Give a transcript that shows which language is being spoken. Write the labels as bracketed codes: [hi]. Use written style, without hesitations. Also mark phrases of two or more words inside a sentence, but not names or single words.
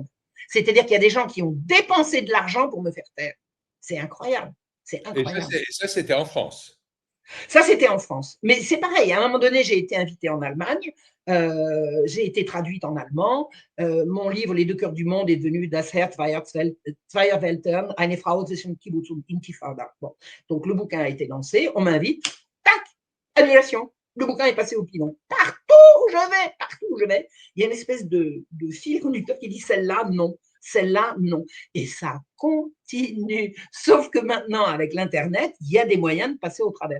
[fr] C'est-à-dire qu'il y a des gens qui ont dépensé de l'argent pour me faire taire. C'est incroyable. C'est incroyable. Et ça, c'était en France. Ça, c'était en France. Mais c'est pareil, à un moment donné, j'ai été invitée en Allemagne, j'ai été traduite en allemand. Mon livre, Les deux cœurs du monde, est devenu Das Herz zweier Welten, eine Frau zwischen Kibbutz und Intifada. Bon. Donc, le bouquin a été lancé, on m'invite, tac, annulation. Le bouquin est passé au pilon. Partout où je vais, il y a une espèce de fil conducteur qui dit celle-là, non. Celle-là, non. Et ça continue. Sauf que maintenant, avec l'Internet, il y a des moyens de passer au travers.